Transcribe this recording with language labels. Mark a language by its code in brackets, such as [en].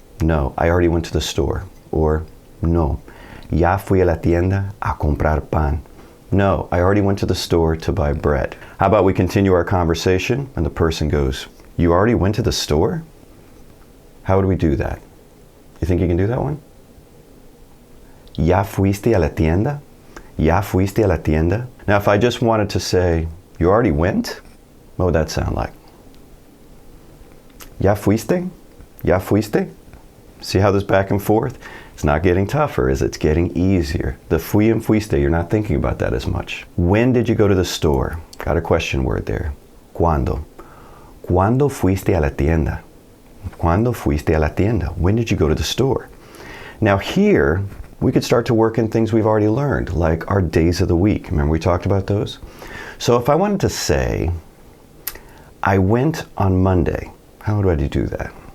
[en] No, I already went to the store. Or no, [es] ya fui a la tienda a comprar pan. [en] No, I already went to the store to buy bread. How about we continue our conversation and the person goes, you already went to the store? How would we do that? You think you can do that one? [es] ¿Ya fuiste a la tienda? ¿Ya fuiste a la tienda? [en] Now, if I just wanted to say, you already went, what would that sound like? [es] ¿Ya fuiste? ¿Ya fuiste? [en] See how this back and forth? It's not getting tougher, is it? It's getting easier. The fui and fuiste, you're not thinking about that as much. When did you go to the store? Got a question word there. [es] ¿Cuándo? ¿Cuándo fuiste a la tienda? ¿Cuándo fuiste a la tienda? [en] When did you go to the store? Now here, we could start to work in things we've already learned, like our days of the week. Remember we talked about those? So if I wanted to say, I went on Monday, how would I do that?